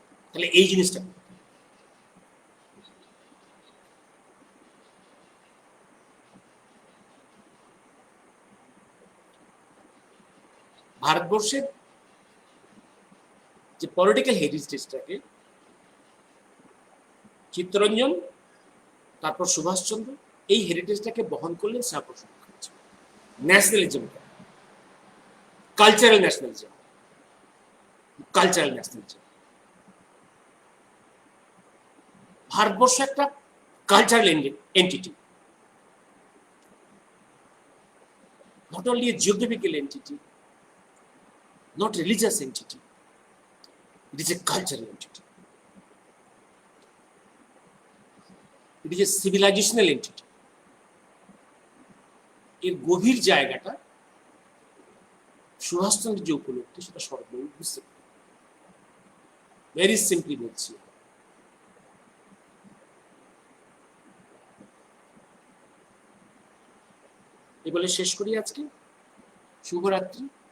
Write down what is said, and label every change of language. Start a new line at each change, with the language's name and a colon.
Bangla: তাহলে এই জিনিসটা, ভারতবর্ষের যে পলিটিক্যাল হেরিটেজটাকে, চিত্তরঞ্জন, তারপর সুভাষচন্দ্র, এই হেরিটেজটাকে বহন করলেন Shyamaprasad Mukherjee. ন্যাশনালিজমটা, cultural nationalism, cultural nationalism. Bharatvarsha একটা cultural entity,
English: not only a geographical entity, not religious entity, it is a cultural entity, it is a civilizational entity.
Bangla: এর গভীর জায়গাটা সুভাষচন্দ্রের যে উপলব্ধি, সেটা শরৎবাবু বুঝতে পারে। ভেরি সিম্পলি বলছি, এই বলে শেষ করি আজকে। শুভরাত্রি।